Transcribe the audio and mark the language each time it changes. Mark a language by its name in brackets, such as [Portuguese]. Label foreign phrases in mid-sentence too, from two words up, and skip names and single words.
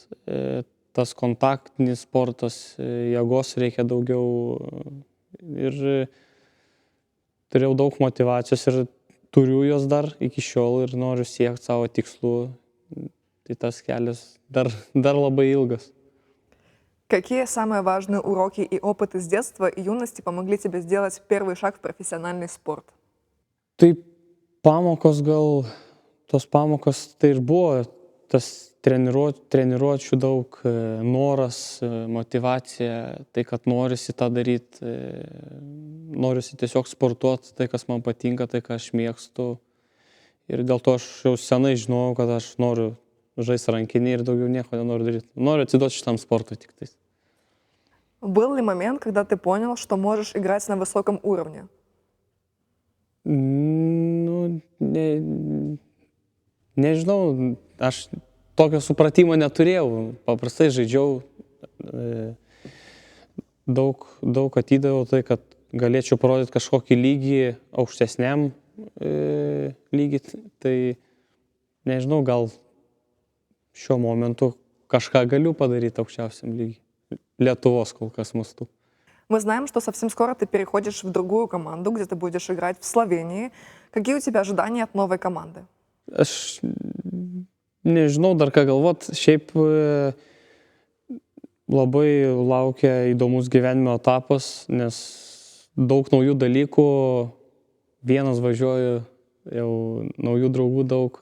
[Lithuanian] Tas kontaktinis sportas, jėgos reikia daugiau ir turėjau daug motyvacijos ir turiu jos dar iki šiol ir noriu siekti savo tikslų. Tai tas kelias dar labai ilgas. [Russian] Какие самые важные уроки и опыты с детства и юности помогли тебе сделать первый шаг в профессиональный спорт? [Lithuanian] Tai pamokos gal, tos pamokos tai ir buvo, tas treniruočių daug, noras, motyvacija, tai kad norisi tą daryti, norisi tiesiog sportuoti, tai kas man patinka, tai ką aš mėgstu. Ir dėl to aš jau senai žinojau, kad aš noriu žaisti rankinį ir daugiau nieko nenoriu daryti. Noriu atsiduoti šitam sportui tik tais. [Russian] Был ли момент, когда ты понял, что можешь играть на высоком уровне? [Lithuanian] Nežinau, aš tokio supratimo neturėjau. Paprastai žaidžiau, daug atidaviau tai, kad galėčiau parodyti kažkokį lygį aukštesniam lygį. Tai nežinau, gal šiuo momentu kažką galiu padaryti aukščiausiam lygiai. Lietuvos kol kas mastu. [Russian] Мы знаем, что совсем скоро ты переходишь в другую команду, где ты будешь играть в Словении. Какие у тебя ожидания от новой команды? [Lithuanian] Aš nežinau dar ką galvot. Šiaip labai laukia įdomus gyvenimo etapas, nes daug naujų dalykų, vienas važiuoju, jau naujų draugų daug.